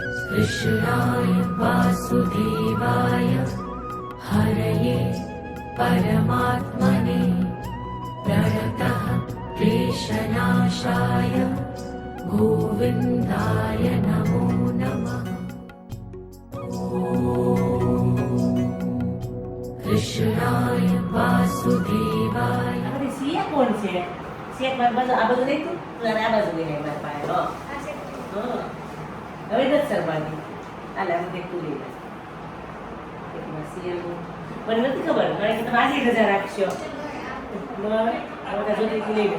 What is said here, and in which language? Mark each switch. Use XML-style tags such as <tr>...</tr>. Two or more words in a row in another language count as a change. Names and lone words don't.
<sa>कृष्णाय वासुदेवाय हरये परमात्मने प्रणतः क्लेशनाशाय गोविन्दाय नमो नमः। कृष्णाय वासुदेवाय</sa> <gu>સિયા કોણ છે? સિયા મારી બાજુ આ બાજુ નહીં તું આ બાજુ નહીં મારી પાસે હવે નથી સરવાની હાલે આમ દેખતું લઈ મને નથી ખબર મારે કે તમે આજે રજા રાખશો જોતી લઈ લે</gu>